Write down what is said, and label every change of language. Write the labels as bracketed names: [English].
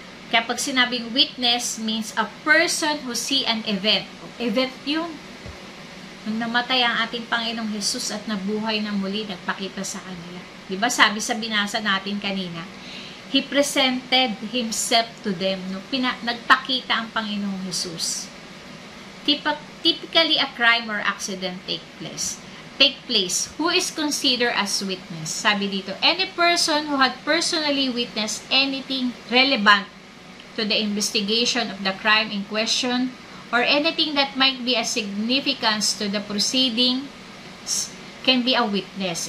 [Filipino] Kaya pag sinabing [English] witness means a person who see an event. [Filipino] Event yun. Nung namatay ang ating Panginoong Jesus at nabuhay na muli, nagpakita sa kanila. Diba sabi sa binasa natin kanina, [English] He presented Himself to them. No? [Filipino] Nagpakita ang Panginoong Jesus. [English] Typically, a crime or accident take place. Who is considered as witness? [Filipino] Sabi dito, [English] any person who had personally witnessed anything relevant to the investigation of the crime in question or anything that might be a significance to the proceedings can be a witness.